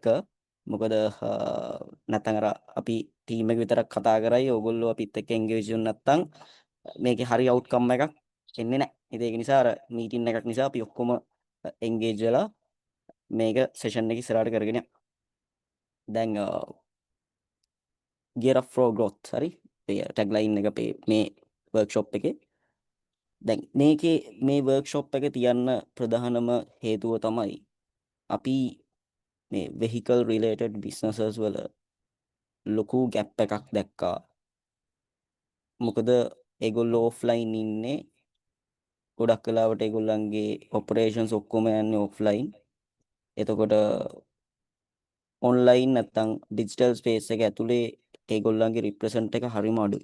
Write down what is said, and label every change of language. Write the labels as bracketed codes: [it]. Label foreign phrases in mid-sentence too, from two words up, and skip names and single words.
[si] මොකද නැත්නම් අර අපි team එක විතරක් කතා කරයි ඕගොල්ලෝ අපිත් එක්ක engage වෙන්නේ නැත්නම් මේකේ හරි outcome එකක් එන්නේ නැහැ. ඉතින් ඒක නිසා අර meeting එකක් නිසා අපි ඔක්කොම engage වෙලා මේක session එක ඉස්සරහට කරගෙන යනවා. දැන් [en] gear up for growth [si] හරි. මේ tagline එක අපේ මේ workshop එකේ. දැන් මේකේ මේ workshop එක තියන්න ප්‍රධානම හේතුව තමයි අපි මේ [en] vehicle related businesses [si] වල ලොකු gap එකක් දැක්කා. මොකද ඒගොල්ලෝ offline ඉන්නේ. ගොඩක් වෙලාවට ඒගොල්ලන්ගේ operations ඔක්කොම යන්නේ offline. එතකොට online නැත්තම් [en] digital space [si] එක ඇතුලේ ඒගොල්ලන්ගේ represent එක හරිම අඩුයි.